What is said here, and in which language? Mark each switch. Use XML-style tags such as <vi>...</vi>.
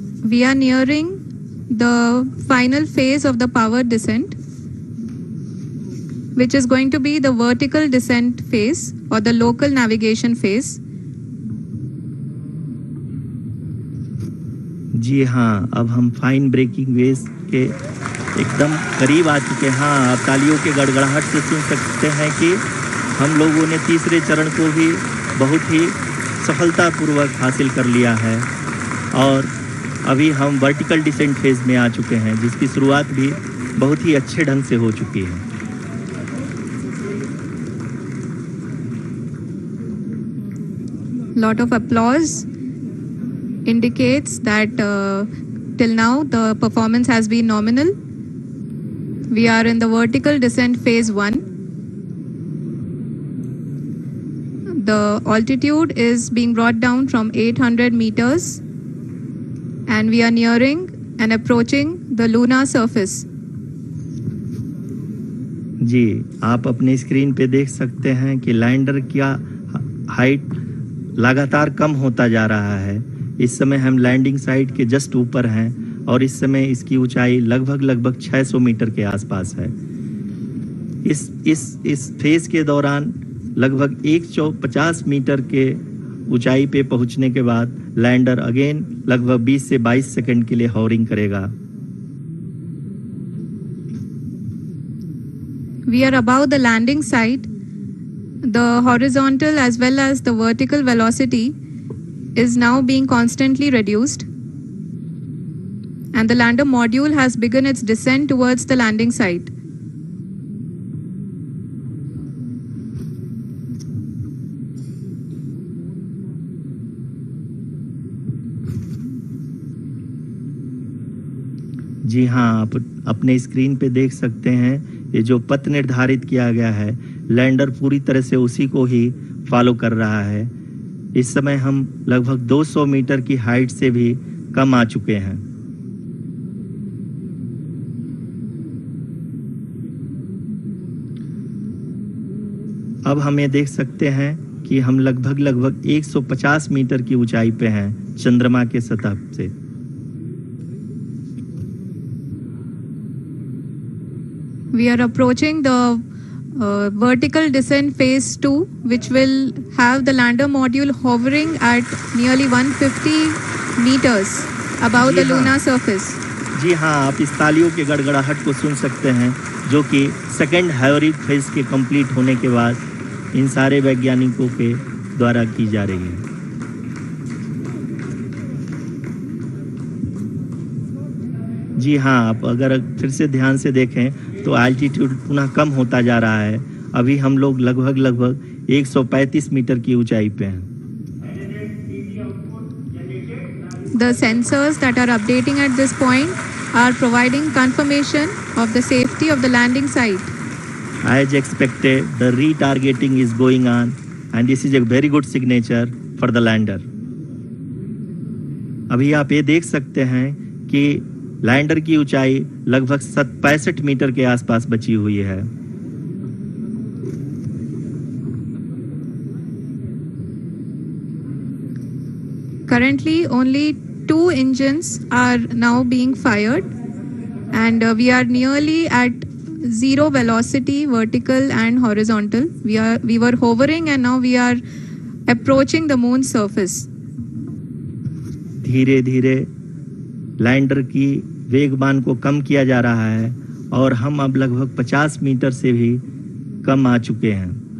<en>We are nearing the final phase of the power descent, which is going to be the vertical descent phase or the local navigation phase.</en> <hi>जी हाँ, अब हम fine breaking waves के एकदम करीब आ चुके हैं। हाँ, आप तालियों के गड़गड़ाहट से सुन सकते हैं कि हम लोगों ने तीसरे चरण को भी बहुत ही सफलतापूर्वक हासिल कर लिया है और अभी हम वर्टिकल डिसेंट फेज में आ चुके हैं, जिसकी शुरुआत भी बहुत ही अच्छे ढंग से हो चुकी है।</hi> <en>Lot of applause indicates that till now the performance has been nominal. We are in the vertical descent phase 1. The altitude is being brought down from 800 meters and we are nearing and approaching the lunar surface.</en> <hi>जी, आप अपने screen पे देख सकते हैं कि lander का height लगातार कम होता जा रहा है। इस समय हम लैंडिंग साइट के जस्ट ऊपर हैं और इस समय इसकी ऊंचाई लगभग 600 मीटर के आसपास है। इस फेज के दौरान लगभग 150 मीटर के ऊंचाई पे पहुंचने के बाद लैंडर अगेन लगभग 20 से 22 सेकंड के लिए हॉवरिंग करेगा।</hi> <en>We are above the landing site. The horizontal as well as the vertical velocity is now being constantly reduced, and the lander module has begun its descent towards the landing site.</en> <hi>जी हाँ, आप अपने screen पे देख सकते हैं ये जो पथ निर्धारित किया गया है, लैंडर पूरी तरह से उसी को ही फॉलो कर रहा है। इस समय हम लगभग 200 मीटर की हाइट से भी कम आ चुके हैं। अब हम ये देख सकते हैं कि हम लगभग 150 मीटर की ऊंचाई पे हैं चंद्रमा के सतह से।</hi> <en>We are approaching the vertical descent phase 2, which will have the lander module hovering at nearly 150 meters above the lunar surface.</en> <hi>जी हाँ, आप इस तालियों के गड़गड़ाहट को सुन सकते हैं, जो कि सेकंड हाइवरिक फेज के कंप्लीट होने के बाद इन सारे वैज्ञानिकों के द्वारा की जा रही है। जी हाँ, आप अगर फिर से ध्यान से देखें तो एल्टीट्यूड पुनः कम होता जा रहा है। अभी हम लोग लगभग 135 मीटर की ऊंचाई पे हैं।</hi> <en>The sensors that are updating at this point are providing confirmation of the safety of the landing site. As expected, the retargeting is going on and this is a very good signature for the lander.</en> <hi>अभी आप ये देख सकते हैं कि lander की ऊंचाई लगभग 65 मीटर के आसपास बची हुई है।</hi> <en>Currently, only 2 engines are now being fired, and we are nearly at zero velocity, vertical and horizontal. We were hovering, and now we are approaching the moon's surface.</en> <hi>धीरे धीरे लैंडर की वेगबान को कम किया जा रहा है और हम अब लगभग 50 मीटर से भी कम आ चुके हैं.</hi>